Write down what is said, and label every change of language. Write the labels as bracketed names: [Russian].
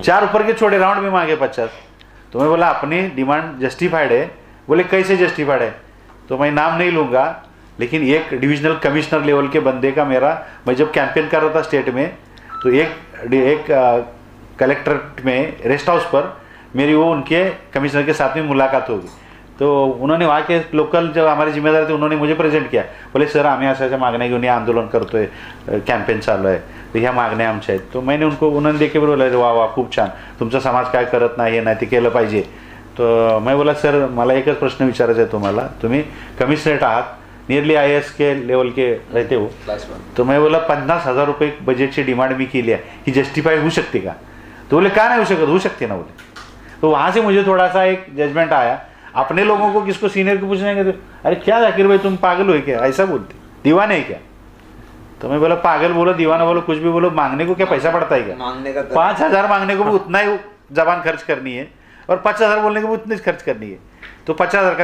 [Hindi] 4 ऊपर के छोड़े, राउंड में मांगे 50। तो मैं बोला अपनी डिमांड जस्टिफाइड है। बोले कैसे जस्टिफाइड है, तो मैं नाम नहीं लूँगा, लेकिन एक डिविजनल कमिश्नर लेवल के बंदे का मैं जब कैंपेन कर रहा था स्टेट में, तो एक कलेक्ट्रेट में रेस्ट हाउस पर मेरी वो उनके कमिश्नर के साथ में मुलाकात होगी। तो उन्होंने वहाँ के लोकल जो हमारे जिम्मेदार थे उन्होंने मुझे प्रेजेंट किया, बोले [Marathi] सर आम्ही अशा मागण्या घेऊन आंदोलन करतोय, कॅम्पेन चालू आहे, तर ह्या मागण्या आमच्या आहेत। [Hindi] तो मैंने उन्होंने देखे बोला [Marathi] वा वा खूप छान, तुमचा समाज काय करत नाही हे नाही ते केलं पाहिजे। [Hindi] तो मैं बोला [Marathi] सर मला एकच प्रश्न विचारायचा आहे तुम्हाला, तुम्ही कमिशनरेट आहात, [Hindi] नियरली IAS के लेवल के रहते हो, तो मैं बोला 50,000 रुपये [Marathi] बजेटची डिमांड मी केली आहे, ही जस्टिफाय होऊ शकते का। [Hindi] तो बोले कहाँ नहीं हो शकत, हो सकते ना बोले। तो वहाँ से मुझे थोड़ा सा एक जजमेंट आया, अपने लोगों को किसको सीनियर को पूछने गए, अरे क्या जाकिर भाई तुम पागल हो क्या, ऐसा बोलते, दीवाने है क्या। तो मैं बोला पागल बोलो दीवाना बोलो कुछ भी बोलो, मांगने को क्या पैसा पड़ता है क्या, मांगने का 5,000 मांगने को भी उतना ही जबान खर्च करनी है और 5,000 बोलने को भी उतनी खर्च करनी है, तो 50,000 का।